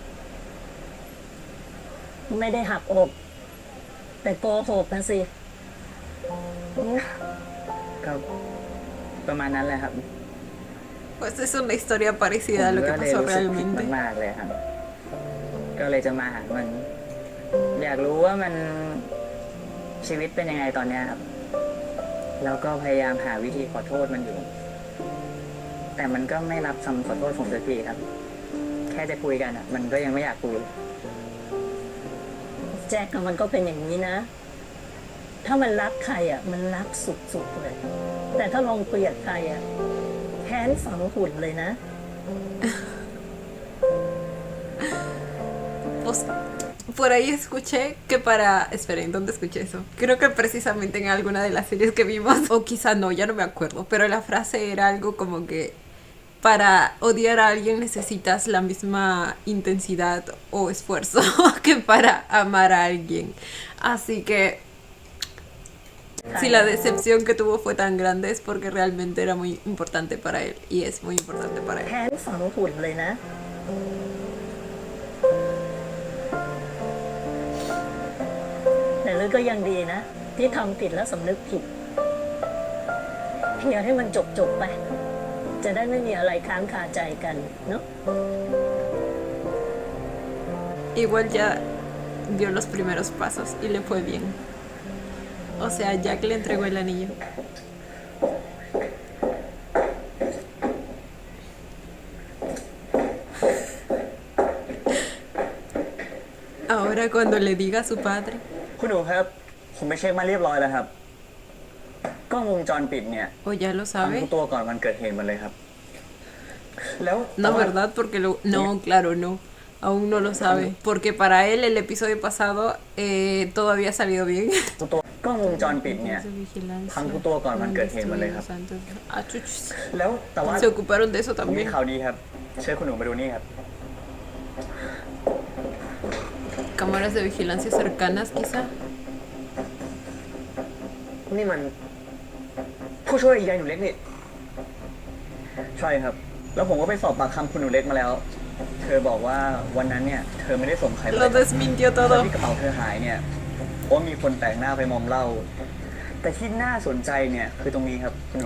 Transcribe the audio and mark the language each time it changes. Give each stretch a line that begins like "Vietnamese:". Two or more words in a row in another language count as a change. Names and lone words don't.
Thai: ไม่ได้หักอก แต่โกหกนะสิ ก็ประมาณนั้นแหละครับ
Spanish: Pues es una historia parecida a lo que
Thai: ผมก็เลย
Spanish: pasó
Thai: รู้สึกผิด
Spanish: realmente.
Thai: มากๆเลยครับ ก็เลยจะมาหามัน อยากรู้ว่ามันชีวิตเป็นยังไงตอนเนี้ยครับ แล้วก็พยายามหาวิธีขอโทษมันอยู่ แต่มันก็ไม่รับคำขอโทษผมสักทีครับ แค่จะคุยกันอ่ะ มันก็ยังไม่อยากคุย แจ็คอะมันก็เป็นอย่างนี้นะ ถ้ามันรักใครอ่ะ มันรักสุดๆเลย แต่ถ้าลองเกลียดใครอ่ะแค้นฝังหุ่นเลยนะ
Spanish: Pues, por ahí escuché que para... Esperen, ¿dónde escuché eso? Creo que precisamente en alguna de las series que vimos, o quizá no, ya no me acuerdo, pero la frase era algo como que para odiar a alguien necesitas la misma intensidad o esfuerzo que para amar a alguien. Así que si la decepción que tuvo fue tan grande es porque realmente era muy importante para él y es muy importante para él.
Thai: แค้นฝังหุ่นเลยนะ แต่เลยก็ยังดีนะ ที่ทำผิดแล้วสำนึกผิดเคลียร์ให้มันจบไป จะได้ไม่มีอะไรค้างคาใจกันเนาะ
Spanish: Igual ya dio los primeros pasos y le fue bien. O sea, Jack le entregó el anillo. Ahora cuando le diga a su padre.
Thai: คุณหนูครับ ผมไปเช็คมาเรียบร้อยแล้วครับ กล้องวงจรปิดเนี่ย
Spanish: O ya lo
Thai: ทำ
Spanish: sabe.
Thai: ทุกตัวก่อนวันเกิดเหตุหมันเลยครับ แล้ว
Spanish: No, ¿verdad? Porque lo... No, claro, no. Aún no lo sabe. Porque para él el episodio pasado todo había salido bien.
Thai: ทุกตัวกล้องวงจรปิดเนี่ย ทำทุกตัวก่อนวันเกิดเหตุหมดเลยครับ
Spanish: Ah, chuchis.
Thai: แล้วแต่ว่า
Spanish: Se ocuparon de eso
Thai: ผมมี
Spanish: también.
Thai: ข่าวดีครับ เชิญคุณหนูมาดูนี่ครับ
Spanish: Cámaras de vigilancia cercanas, quizá.
Thai: นี่มัน ผู้ช่วยยายหนูเล็กนี่ ใช่ครับ แล้วผมก็ไปสอบปากคำคุณหนูเล็กมาแล้ว เธอบอกว่าวันนั้นเนี่ย เธอไม่ได้ส่งใครไป
Spanish: Lo desmintió
Thai: แล้ว
Spanish: todo.
Thai: ที่กระเป๋าเธอหายเนี่ยเพราะมีคนแปลกหน้าไปมอมเหล้า แต่ที่น่าสนใจเนี่ยคือตรงนี้ครับคุณหนู